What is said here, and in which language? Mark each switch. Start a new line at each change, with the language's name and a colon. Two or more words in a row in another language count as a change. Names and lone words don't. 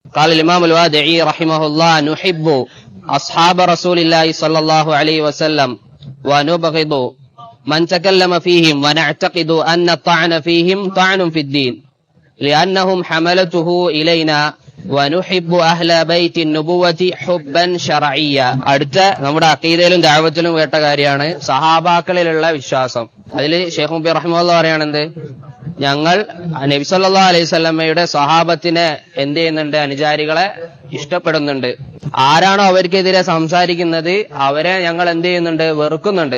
Arabic: قال الإمام الوادعي رحمه الله: نحب أصحاب رسول الله صلى الله عليه وسلم ونبغض من تكلم فيهم ونعتقد أن الطعن فيهم طعن في الدين لأنهم حملته إلينا ونحب أهل بيت النبوة حبا شرعيا.
Malayalam: അടുത്ത നമ്മുടെ അഖീദയിലും ദഅവത്തിലും വേട്ട കാര്യമാണ് സഹാബാക്കളിലുള്ള വിശ്വാസം. അതിൽ ഷെയ്ഖ് മുബി റഹിമഹുല്ലാഹ് പറയാണെന്ത്, ഞങ്ങൾ നബി
Arabic: صلى الله عليه وسلم
Malayalam: സ്വഹാബത്തിനെ എന്ത് ചെയ്യുന്നുണ്ട്, അനുചാരികളെ ഇഷ്ടപ്പെടുന്നുണ്ട്. ആരാണോ അവർക്കെതിരെ സംസാരിക്കുന്നത് അവരെ ഞങ്ങൾ എന്ത് ചെയ്യുന്നുണ്ട്, വെറുക്കുന്നുണ്ട്.